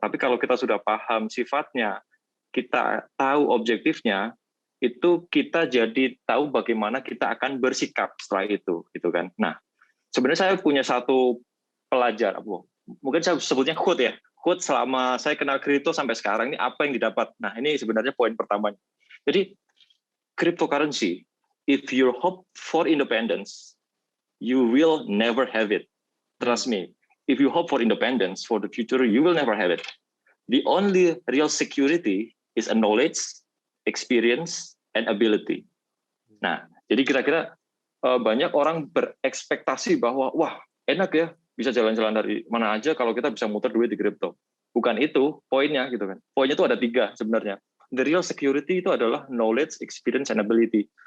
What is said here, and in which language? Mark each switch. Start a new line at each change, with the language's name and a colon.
Indonesian: Tapi kalau kita sudah paham sifatnya, kita tahu objektifnya, itu kita jadi tahu bagaimana kita akan bersikap setelah itu gitu kan. Nah, sebenarnya saya punya satu pelajar, mungkin saya sebutnya quote ya, quote selama saya kenal kripto sampai sekarang ini apa yang didapat. Nah, ini sebenarnya poin pertamanya.
English: Jadi cryptocurrency, if you hope for independence, you will never have it. Trust me, if you hope for independence for the future, you will never have it. The only real security is a knowledge, experience, and ability.
Indonesian: Nah, jadi kira-kira banyak orang berekspektasi bahwa wah enak ya bisa jalan-jalan dari mana aja kalau kita bisa muter duit di kripto. Bukan itu poinnya gitu kan. Poinnya itu ada 3 sebenarnya.
English: The real security
Indonesian: itu adalah
English: knowledge, experience, and ability.